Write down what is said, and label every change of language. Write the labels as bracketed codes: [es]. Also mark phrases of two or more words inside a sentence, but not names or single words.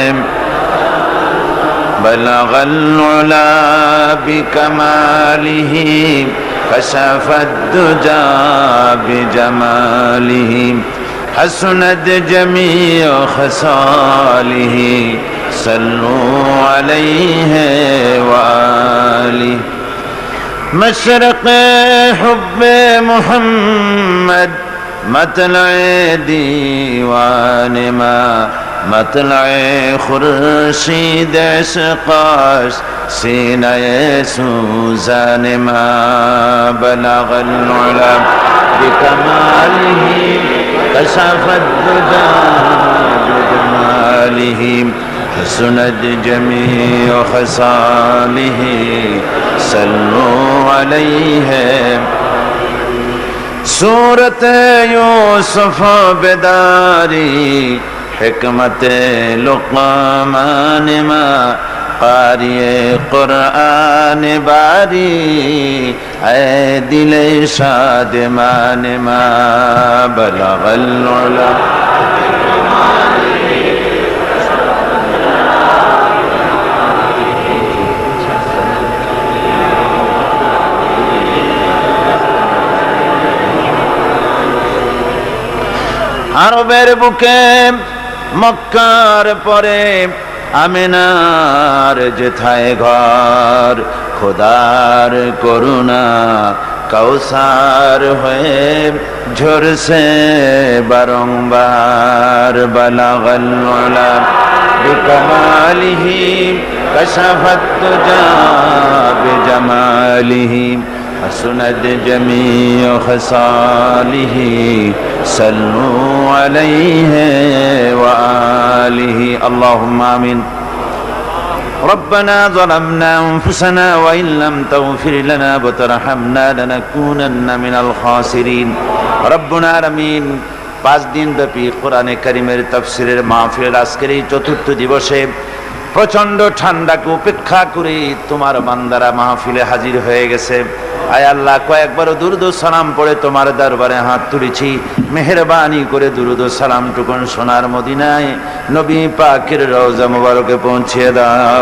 [ar] بلغ العلا بكماله كشف الدجى بجماله حسنت جميع خصاله. صلوا عليه وآله. [fa] مشرق حب محمد مطلع دیوان ما مطلع خورشید عشقاش سینہ سوزان ما. [ar] بلغ العلا بکمالہ كشف الدجى بجماله حسنت جميع خصاله. صلوا عليه. [fa] سورة يوسف بداري حکمت لقمان ما قاری قرآن باری اے دل شادمان ما. [ar] بلغ العلا আরবের [bn] বুকে মক্কার পরে আমিনার যেথায় ঘর খোদার করুণা কৌসার হয়ে ঝরছে বারংবার. [ar] بلغ العلا بكماله كشف الدجى بجماله حسنت جميع خصاله. صلوا عليه وآله. اللهم آمين. ربنا ظلمنا أنفسنا وإن لم تغفر لنا وترحمنا لنكونن من الخاسرين. ربنا العالمين [bn] 5 দিন ব্যাপী কোরআনে কারিমের তাফসিরের মাহফিলের আজকের এই চতুর্থ দিবসে প্রচন্ড ঠান্ডাকে উপেক্ষা করে তোমার বান্দারা মাহফিলে হাজির হয়ে গেছে। আয় আল্লাহ, কয়েকবার দুরূদ ও সালাম পড়ে তোমার দরবারে হাত তুলেছি, মেহেরবানি করে দুরূদ ও সালাম টুকুন সোনার মদিনায় নবী পাকের রওজা মুবারকে পৌঁছিয়ে দাও।